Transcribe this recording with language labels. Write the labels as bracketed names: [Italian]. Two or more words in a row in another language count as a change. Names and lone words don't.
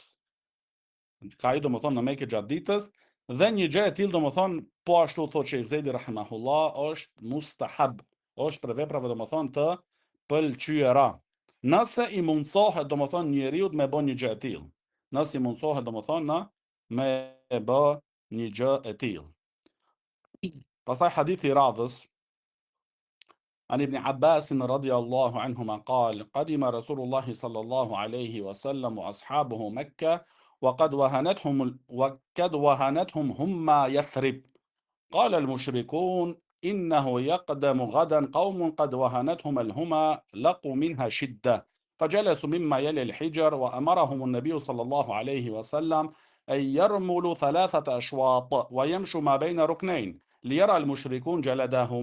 [Albanian] Ka hy domethënë në Mekë gjatë ditës, dhe një gjë e tillë domethënë, po ashtu thotë Sheikh Zejdi rahimahullah, është mustahab, është për veprave domethënë të pëlqyera. Nëse i mundsohet domethënë njeriu me bën një gjë e tillë. Nëse i mundsohet domethënë me bë një gjë e tillë. Pastaj hadithi i radhës, [Arabic] عن ابن عباس رضي الله عنهما قال قدم رسول الله صلى الله عليه وسلم وأصحابه مكة وقد وهنتهم هما يثرب. قال المشركون إنه يقدم غدا قوم قد وهنتهم الهمى لقوا منها شدة، فجلسوا مما يلي الحجر، وأمرهم النبي صلى الله عليه وسلم أن يرملوا 3 أشواط ويمشوا ما بين ركنين ليرى المشركون جلدهم.